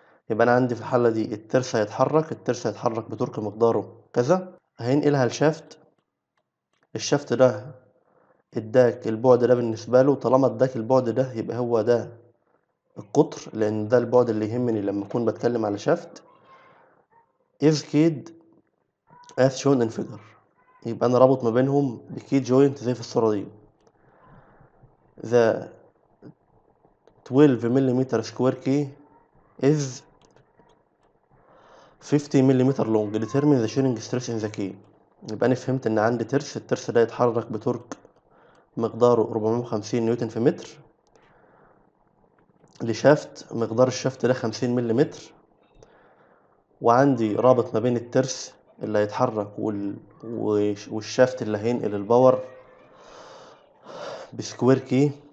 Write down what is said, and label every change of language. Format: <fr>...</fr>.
<ar>يبقى انا عندي في الحالة دي الترس هيتحرك بتورك مقداره كذا، هينقلها لشافت. الشافت ده اداك البعد ده بالنسبة له، طالما اداك البعد ده يبقى هو ده القطر، لان ده البعد اللي يهمني لما اكون بتكلم على شافت.</ar> <en>is keyed as shown in figure.</en> <ar>يبقى انا رابط ما بينهم بكي جوينت زي في الصورة دي.</ar> <en>the 12 ملم square key is 50 ملم long. determine the shearing stress in the key.</en> <ar>يبقى انا فهمت ان عندي ترس، الترس ده يتحرك بتورك مقداره 450 نيوتن في متر لشافت مقدار الشافت ده 50 ملم، وعندي رابط ما بين الترس اللي هيتحرك والشافت اللي هينقل الباور بسكوير كي.</ar>